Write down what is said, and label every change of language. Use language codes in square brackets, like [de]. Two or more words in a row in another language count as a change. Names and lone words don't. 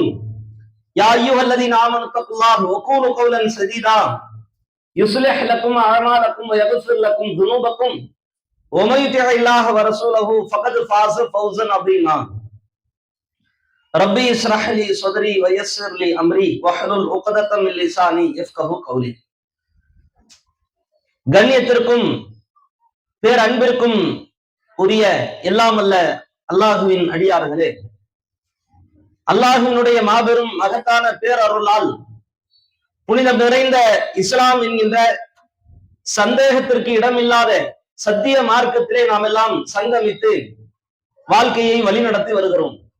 [ar] يا أيها الذين آمنوا اتقوا الله وقولوا قولا سديدا يصلح لكم أعمالكم ويغفر لكم ذنوبكم ومن يطع الله ورسوله فقد فاز فوزا عظيما. ربي اشرح لي صدري ويسر لي أمري واحلل عقدة من لساني يفقهوا قولي. [ta] கண்ணியத்திற்கும் பேரன்பிற்கும் உரிய எல்லாம் அல்ல அல்லாஹுவின் அடியார்களே, அல்லாஹுவினுடைய மாபெரும் மகத்தான பேரருளால் புனிதம் நிறைந்த இஸ்லாம் என்கின்ற சந்தேகத்திற்கு இடமில்லாத சத்திய மார்க்கத்திலே நாம் எல்லாம் சங்கமித்து வாழ்க்கையை வழிநடத்தி வருகிறோம்.